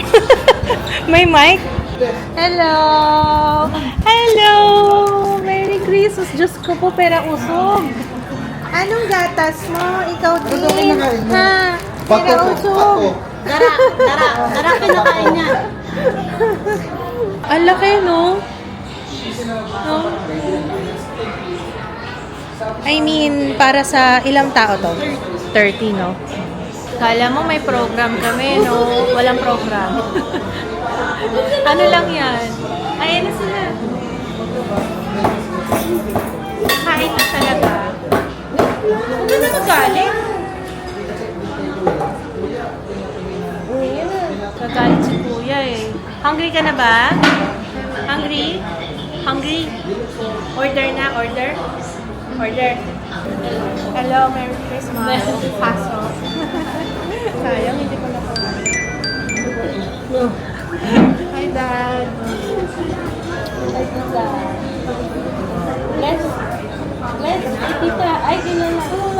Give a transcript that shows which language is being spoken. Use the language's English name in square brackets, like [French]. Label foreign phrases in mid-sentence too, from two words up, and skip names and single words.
[English] May mic? Hello! Hello! Merry Christmas! [Filipino] Diyos ko po, pera usog. Anong gatas mo? Ikaw din? Ha? Pera usog. Dara, pinakain niya. Ang laki, no? No? [English] I mean, [Filipino] para sa ilang tao to? 30, no? Kala mo may program kami, no? Walang program. Ano lang yan? Ayan na sila. Kain na talaga. Ano na magaling? Nagalit si kuya eh. Hungry ka na ba? Hungry? Hungry? Order na, order? Order. [English] Hello, Merry Christmas. Paso. [Filipino] Sayang, hindi ko na [English] Hi, Dad. [Filipino] Hi, Tita. Let's, Tita. Ay, ganyan na.